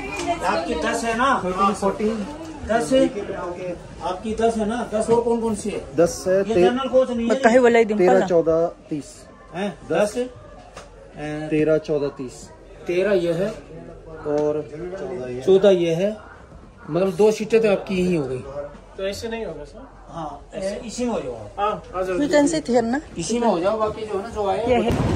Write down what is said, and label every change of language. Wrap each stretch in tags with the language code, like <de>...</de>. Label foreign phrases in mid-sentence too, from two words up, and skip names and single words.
<hi>आपकी 10 है ना? 14 10 है आपकी 10 है ना? 10 और कौन सी है? 10 है, ये जनरल कोच नहीं है,</hi> <tl>magkahiwalay din 13, pala. 14, 30.</tl> <hi>हैं 10 है 13, 14, 30 13 ये है और 14 ये है, मतलब 2 सीटें तो आपकी यही हो गई। तो ऐसे नहीं होगा सर? हाँ इसी में हो जाओ,</hi> <en>You can sit here na.</en> <hi>इसी में हो जाओ, बाकी जो है ना जो आए</hi> <en>Yeah.</en>